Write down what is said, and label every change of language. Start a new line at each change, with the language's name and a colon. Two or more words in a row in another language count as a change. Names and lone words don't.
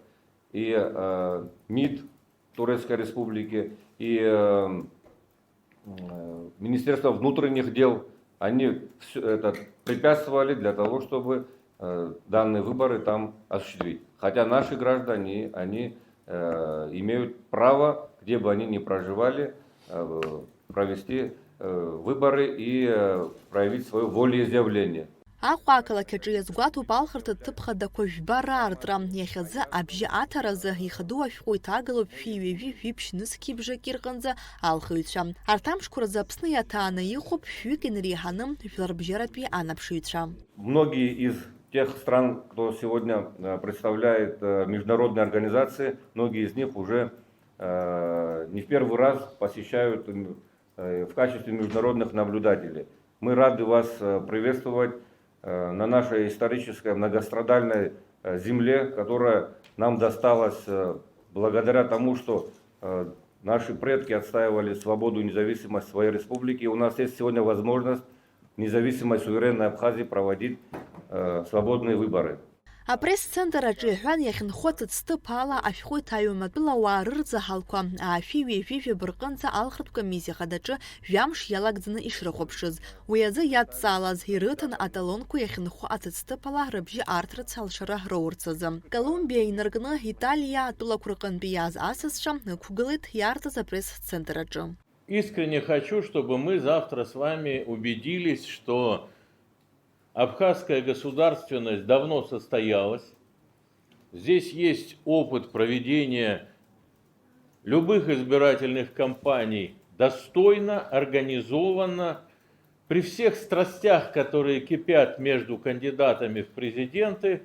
Russian: И МИД Турецкой Республики, и Министерство внутренних дел, они это препятствовали для того, чтобы данные выборы там осуществить. Хотя наши граждане, они имеют право, где бы они ни проживали, провести выборы и проявить свое волеизъявление.
Abkhazian: Аҟәа ақалақь аҿы иазгәаҭоуп алхратә ҭыԥ хадақәа жәба раартра. Иахьазы абжьы аҭаразы ихадоу ашәҟәы иҭагалоуп шәи-ҩажәи шәи-ԥшьнызқьи бжаки рҟынӡа алхыҩцәа. Арҭ амшқәа рзы Аԥсны иаҭааны иҟоуп шәҩык инреиҳаны жәларбжьаратәи анаԥшыҩцәа.
Russian: Многие из тех стран, кто сегодня представляет международные организации, многие из них уже не в первый раз посещают в качестве международных наблюдателей. Мы рады вас приветствовать на нашей исторической многострадальной земле, которая нам досталась благодаря тому, что наши предки отстаивали свободу и независимость своей республики. И у нас есть сегодня возможность независимой суверенной Абхазии проводить свободные выборы.
Abkhazian: Апресс-центр аҿы иҳәан иахьынхо ҭыӡҭыԥ ала ашәҟәы иҭаҩуам атәылауаа рырӡаҳалқәа ашәи-ҩажәи жәабырҟынӡа алхратә комиссиа хадаҿы жәамш иалагӡаны ишрыхәаԥшыз. Уи азы иадҵаалаз ирыҭан аталонқәа иахьынхо аҭыӡҭыԥ ала рыбжьы аарҭрацы алшара роурц азы. Колумбиа инаркны Италиа атәылақәа рҟынтәи иааз асасцәа ықәгылеит иаартыз апресс-центр аҿы.
Russian: Искренне хочу, чтобы мы завтра с вами убедились, что абхазская государственность давно состоялась. Здесь есть опыт проведения любых избирательных кампаний достойно, организованно, при всех страстях, которые кипят между кандидатами в президенты.